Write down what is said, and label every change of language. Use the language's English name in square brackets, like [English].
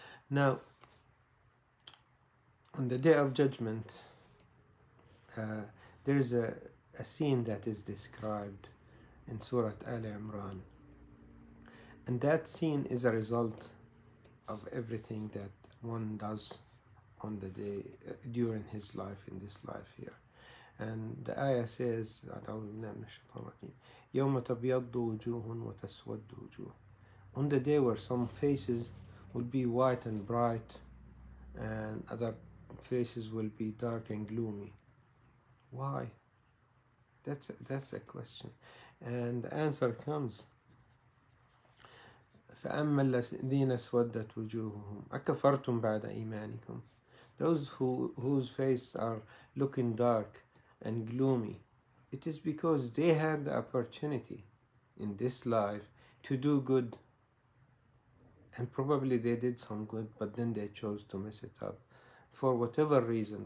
[English] Now, on the Day of Judgment, there is a scene that is described in Surah Al Imran, and that scene is a result of everything that one does on the day during his life, in this life here. And the ayah says, [Arabic] يَوْمَ تَبْيَضُّ وُجُوهٌ وَتَسْوَدُّ وُجُوهٌ. [English] On the day where some faces will be white and bright and other faces will be dark and gloomy. Why? That's a question. And the answer comes, [Arabic] فَأَمَّا الَّذِينَ اسْوَدَّتْ وُجُوهُهُمْ أَكَفَرْتُمْ بَعْدَ إِيمَانِكُمْ. [English] Those whose faces are looking dark and gloomy, it is because they had the opportunity in this life to do good, and probably they did some good, but then they chose to mess it up for whatever reason.